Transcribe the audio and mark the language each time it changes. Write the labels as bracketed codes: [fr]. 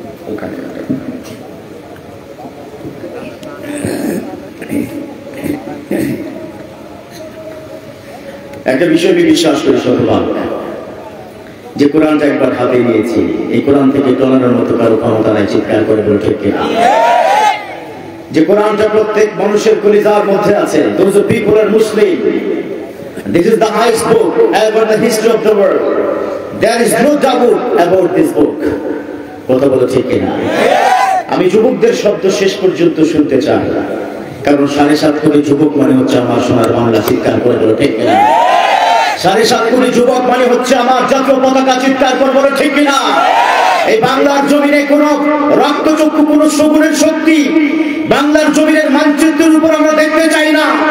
[bn] ওখানে একটা বিষয় আমি বিশ্বাস করি শতভাগ, যে কোরআনটা একবার হাতে নিয়েছি, এই কোরআন থেকে টলানোর মতো কারো ক্ষমতা নাই। চিৎকার করে বলো ঠিক কিনা? যে কোরআনটা প্রত্যেক মানুষের কলিজার মধ্যে আছে। [en] Those people are Muslim. This is the highest book ever in the history of the world. There is no doubt about this book. [bn] কথা বলো ঠিক কিনা? আমি যুবকদের শব্দ শেষ পর্যন্ত শুনতে চাই, কারণ 7.5 কোটি যুবক মানে হচ্ছে আমার সোনার বাংলা। চিৎকার করে বলো ঠিক কিনা? 7.5 কোটি যুবক মানে হচ্ছে আমার জাতীয় পতাকা। চিৎকার করে বলো ঠিক কিনা? এই বাংলার জমিনে কোন রক্তচক্ষু, কোন সবুরের শক্তি বাংলার জমিনের মানচিত্রের উপর আমরা দেখতে চাই না।